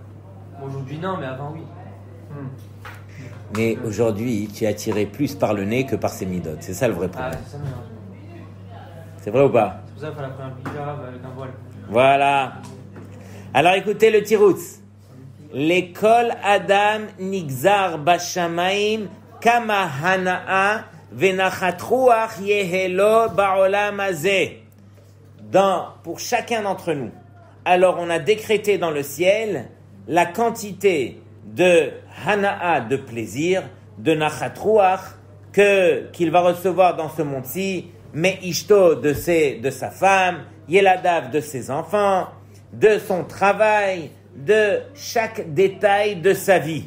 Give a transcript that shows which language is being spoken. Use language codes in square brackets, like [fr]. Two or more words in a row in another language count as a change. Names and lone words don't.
[fr] Bon, aujourd'hui, non, mais avant, oui. Mais aujourd'hui, tu es attiré plus par le nez que par ses midotes. C'est ça le vrai problème. C'est ça, mais c'est vrai ou pas? C'est pour ça qu'il fallait prendre un hijab avec un voile. Voilà. Alors écoutez le tiroutz. [he] לכל אדם נגזר בשמים כמה הנאה ונחת רוח יהיה לו בעולם הזה. [fr] Pour chacun d'entre nous. Alors on a décrété dans le ciel la quantité de Hanaa, de plaisir, de [he] נחת רוח [fr] qu'il va recevoir dans ce monde-ci, mais Ishto de sa femme, Yeladav de ses enfants, de son travail, de chaque détail de sa vie.